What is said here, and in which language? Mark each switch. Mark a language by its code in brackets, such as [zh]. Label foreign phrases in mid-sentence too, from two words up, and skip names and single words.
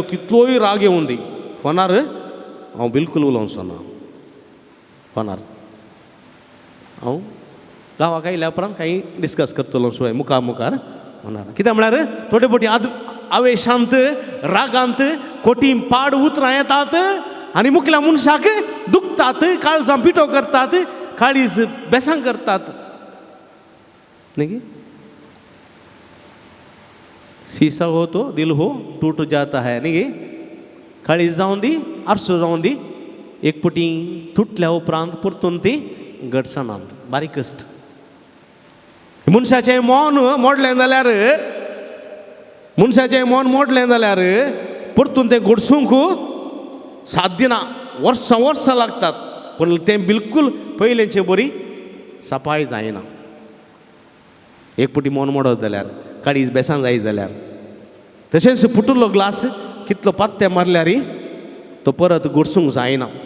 [kok] कितलोय राग येवं दी फोनार हांव बिलकूल उलोवचो ना फोनार हांव गांवाक आयल्या उपरांत काही डिस्कस करतलो शिवाय मुखार फोनार कित्याक म्हळ्यार थोडे फावटी आवेशांत रागांत खोटी पाड उतरां येतात आनी मुखल्या मनशाक दुखतात काळजां पिठो करतात काळीज बेसांग करतात न्ही [hi] सीसा हो तो दिल हो टूट जाता है [kok] न्ही काळीज जावन दी आरसो जावन दी एक पुटी तुटल्या उपरांत परतून ती घडसणांत बारीक अस्त मनशाचें मन मोडलें जाल्यार मनशाचें मन मोडलें जाल्यार परतून तें घडसूंक साध्य ना वर्सां वर्सां लागतात पूण तें बिलकूल पयलेंचे बरी सफाई जायना एक पुटी मन मोडत जाल्यार काळीज बेसान जायत जाल्यार तशेंच फुटुल्लो ग्लास कितलो पात्ते मारल्यार तो परत घडसूंक जायना